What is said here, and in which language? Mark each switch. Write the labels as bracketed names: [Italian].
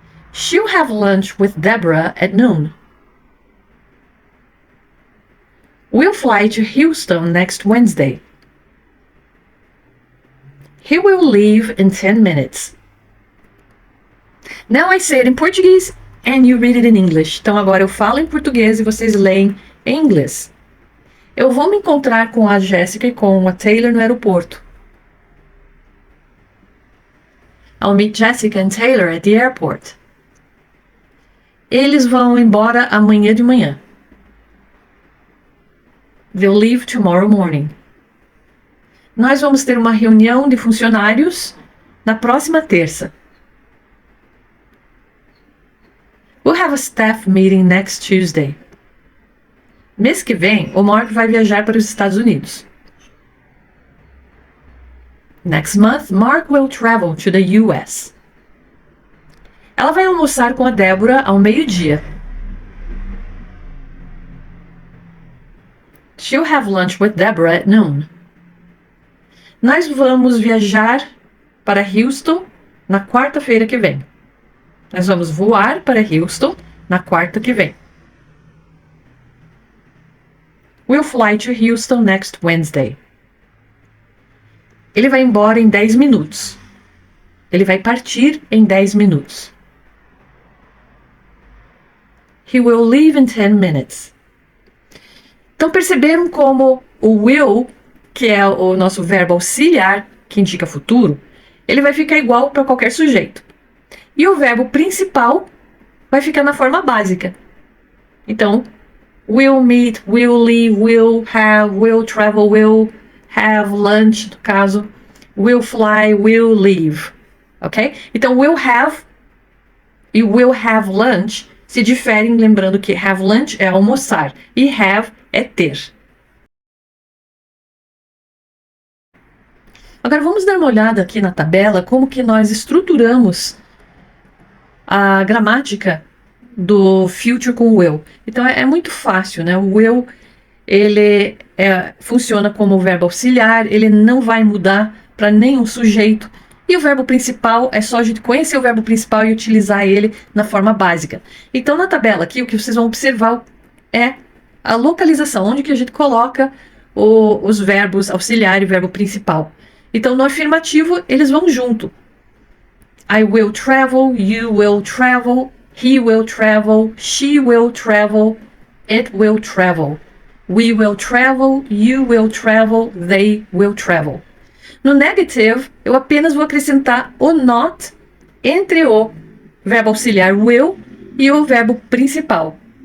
[English] She'll have lunch with Deborah at noon. We'll fly to Houston next Wednesday. He will leave in 10 minutes. Now I say it in Portuguese and you read it in English. [Portuguese] Então agora eu falo em português e vocês leem em inglês. Eu vou me encontrar com a Jessica e com a Taylor no aeroporto. [English] I'll meet Jessica and Taylor at the airport. [Portuguese] Eles vão embora amanhã de manhã. [English] They'll leave tomorrow morning. [Portuguese] Nós vamos ter uma reunião de funcionários na próxima terça. [English] We'll have a staff meeting next Tuesday. [Portuguese] Mês que vem, o Mark vai viajar para os Estados Unidos. [English] Next month, Mark will travel to the US. [Portuguese] Ela vai almoçar com a Débora ao meio-dia. [English] She'll have lunch with Deborah at noon. [Portuguese] Nós vamos viajar para Houston na quarta-feira que vem. Nós vamos voar para Houston na quarta que vem. [English] We'll fly to Houston next Wednesday. [Portuguese] Ele vai embora em 10 minutos. Ele vai partir em 10 minutos. [English] He will leave in 10 minutes. [Portuguese] Então perceberam como o will, que é o nosso verbo auxiliar, que indica futuro, ele vai ficar igual para qualquer sujeito. E o verbo principal vai ficar na forma básica. [English] Então, will meet, will leave, will have, will travel, will have lunch, [Portuguese] no caso, [English] will fly, will leave. [Portuguese] Ok? Então, will have e will have lunch se diferem, lembrando que have lunch é almoçar e have é ter. Agora vamos dar uma olhada aqui na tabela como que nós estruturamos a gramática do future com will. Então é muito fácil, né? O will ele funciona como verbo auxiliar, ele não vai mudar para nenhum sujeito. E o verbo principal é só a gente conhecer o verbo principal e utilizar ele na forma básica. Então na tabela aqui o que vocês vão observar é a localização, onde que a gente coloca os verbos auxiliar e o verbo principal. Então no afirmativo eles vão junto. [English] I will travel, you will travel, he will travel, she will travel, it will travel. We will travel, you will travel, they will travel. [Portuguese] No negative, eu apenas vou acrescentar o not entre o verbo auxiliar will e o verbo principal.